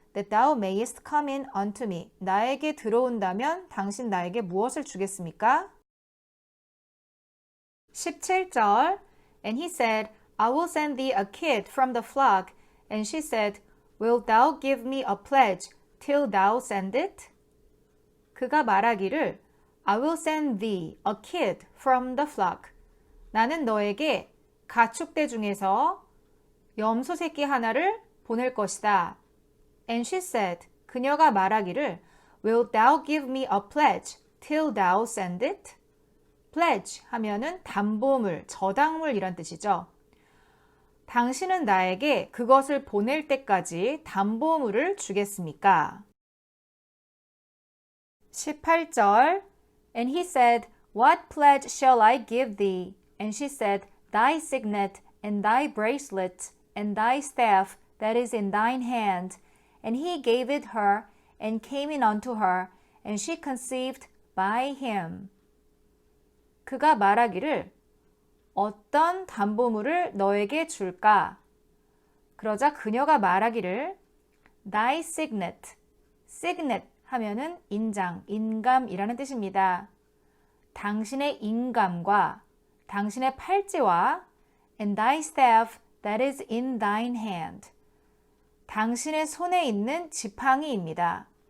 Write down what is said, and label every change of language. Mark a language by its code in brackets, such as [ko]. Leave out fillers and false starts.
[en] That thou mayest come in unto me. [ko] 나에게 들어온다면 당신 나에게 무엇을 주겠습니까? [en] 17절 And he said, I will send thee a kid from the flock. And she said, Wilt thou give me a pledge till thou send it? [ko] 그가 말하기를 [en] I will send thee a kid from the flock. [ko] 나는 너에게 가축대 중에서 염소 새끼 하나를 보낼 것이다. [en] And she said, [ko] 그녀가 말하기를 [en] Wilt thou give me a pledge till thou send it? [ko] pledge 하면은 담보물, 저당물이란 뜻이죠. 당신은 나에게 그것을 보낼 때까지 담보물을 주겠습니까? [en] 18절 And he said, What pledge shall I give thee? And she said, Thy signet, and thy bracelet, and thy staff that is in thine hand. And he gave it her, and came in unto her, and she conceived by him. [ko] 그가 말하기를 어떤 담보물을 너에게 줄까? 그러자 그녀가 말하기를 [en] Thy signet, [ko] signet 하면은 인장, 인감이라는 뜻입니다. 당신의 인감과 당신의 팔찌와 [en] and thy staff that is in thine hand. [ko] 당신의 손에 있는 지팡이입니다.